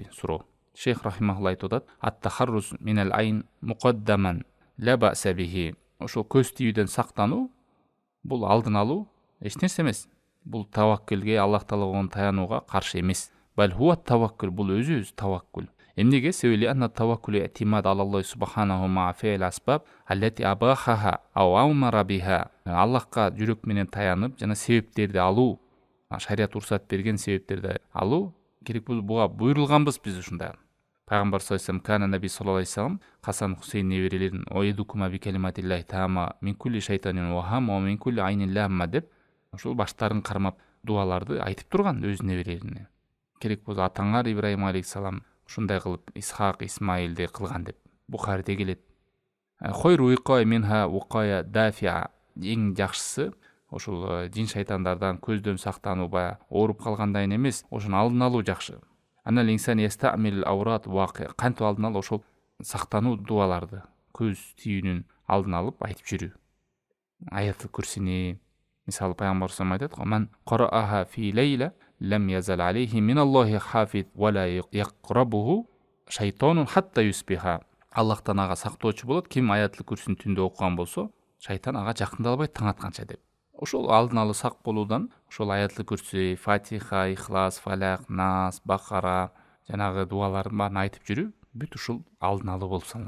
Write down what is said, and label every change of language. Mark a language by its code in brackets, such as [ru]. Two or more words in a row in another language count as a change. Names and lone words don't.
[ky] Суроо. Шейх рахимахулла айтып атат: [ar] التحرز من العين مقدما لا بأس به. [ky] Ошол көз тийүүдөн сактануу бул алдын алуу эч нерсе эмес. Бул таваккулге, Аллах таалага таянууга каршы эмес. [ar] بل هو توكل, [ky] бул өзү таваккул. Эмнеге? [ar] Себеби أن التوكل اعتماد الله سبحانه مع فعل الأسباب التي أباحها أو أمر بها. [ky] Аллахка жүрөк менен таянып жана себептерди алуу, шарият уруксат берген себептерди алуу керек. Буга буйрулганбыз биз ушундай. Пайгамбар [ar] صلى الله عليه وسلم، كان النبي صلى الله عليه وسلم [ky] Хасан Хусейн неберелерин [ar] أعيذكما بكلمات الله التامة من كل شيطان وهامة ومن كل عين لامة [ky] деп ошол баштарын кармап дуаларды айтып турган өз неберелерине. Керек болсо атаңар Ибраим алейхиссалам ушундай кылып Исхак, Исмаилди кылган деп Бухариде келет. [ar] خير الوقاية منها وقاية دافعة. [ky] Эң жакшысы ошол жин шайтандардан көздөн сактануу, баягы ооруп калгандан эмес, ошону алдын алуу жакшы. [ar] أن الإنسان يستعمل الأوراد الواقية. [ky] Кантип алдын алып ошол сактануу дуаларды, көз тийүүнүн алдын алып айтып жүрүү. Аятлы курсини мисалы пайгамбар [ar] صلى الله عليه وسلم [ky] айтат: [ar] "من قرأها في ليلة لم يزل عليه من الله حافظ ولا يقربه شيطان حتى يصبح." [ky] Аллахтан ага сактоочу болот. Ким аятлы курсини түндө окуган болсо, шайтан ага жакындала албайт таң атканча деп. Ошол алдын алуу сак болуудан ошол аятлы курси, Фатиха, Ихлас, Фалак, Нас, Бакара жанагы дуалардын баарын айтып жүрүү бүт ушул алдын алуу болуп саналат.